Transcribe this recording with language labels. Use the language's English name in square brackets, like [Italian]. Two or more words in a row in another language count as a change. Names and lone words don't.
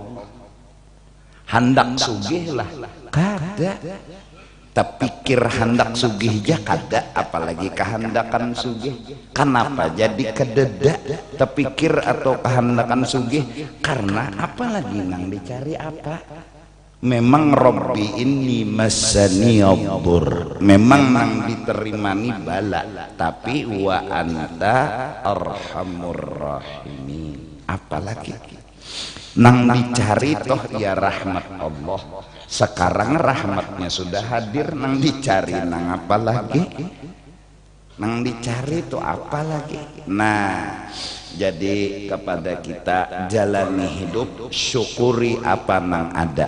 [Banjar] Hendak sugih lah kada, terpikir hendak sugih ja kada, apalagi kehendakan sugih. Kenapa jadi kededa terpikir atau kehendakan sugih? Karena apalagi nang dicari apa? Memang Robbi ini [Arabic] مسني الضر, [Banjar] memang nang diterimani bala, tapi [Arabic] وأنت أرحم الراحمين. [Banjar] Apalagi nang dicari toh ya rahmat Allah. Sekarang rahmatnya sudah hadir, nang dicari nang apa lagi? Nang dicari itu apa lagi? Nah, jadi kepada kita jalani hidup, syukuri apa nang ada.